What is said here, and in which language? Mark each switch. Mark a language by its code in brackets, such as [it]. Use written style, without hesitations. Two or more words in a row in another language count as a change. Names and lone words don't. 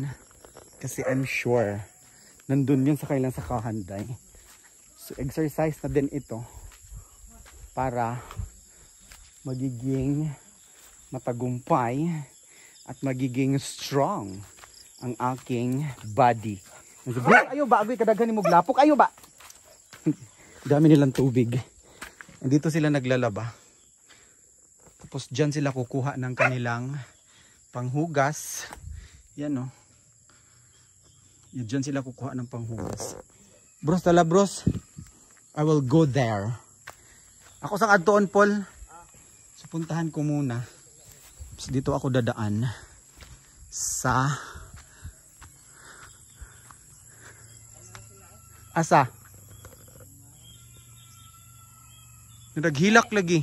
[tl] Kasi I'm sure nandun yun sa kanilang sakahan, day. So exercise na din ito para magiging matagumpay at magiging strong ang aking body. [ceb] Ayo ba? Agoy kadaghan mo glapok. Ayo ba? [tl] Dami nilang tubig. Dito sila naglalaba. Tapos dyan sila kukuha ng kanilang panghugas. Yan o. Dyan sila kukuha ng panghugas. [en] Bros, tala bros. I will go there. [ceb] Ako sang adtoon, Paul. So [tl] puntahan ko muna. So, dito ako dadaan sa asa. [ceb] Naghilak lagi.